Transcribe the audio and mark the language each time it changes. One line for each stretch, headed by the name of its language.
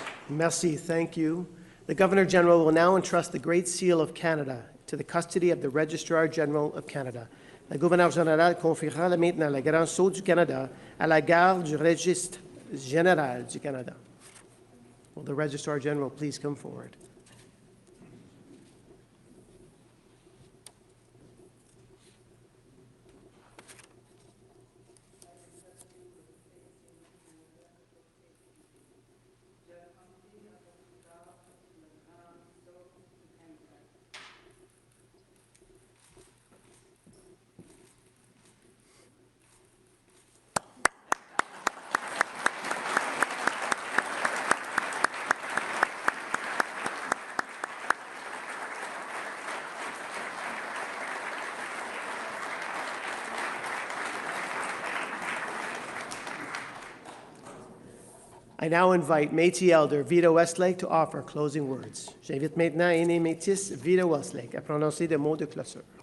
French: Merci,
English: thank you. The Governor-General will now entrust the Great Seal of Canada to the custody of the Registrar General of Canada.
French: Le Gouverneur général confiera maintenant le Grand Sceau du Canada à la garde du Registre Général du Canada.
English: Will the Registrar General please come forward? I now invite Métis Elder Vida Westlake to offer closing words.
French: J'invite maintenant aîné Métis Vida Westlake à prononcer des mots de clôture.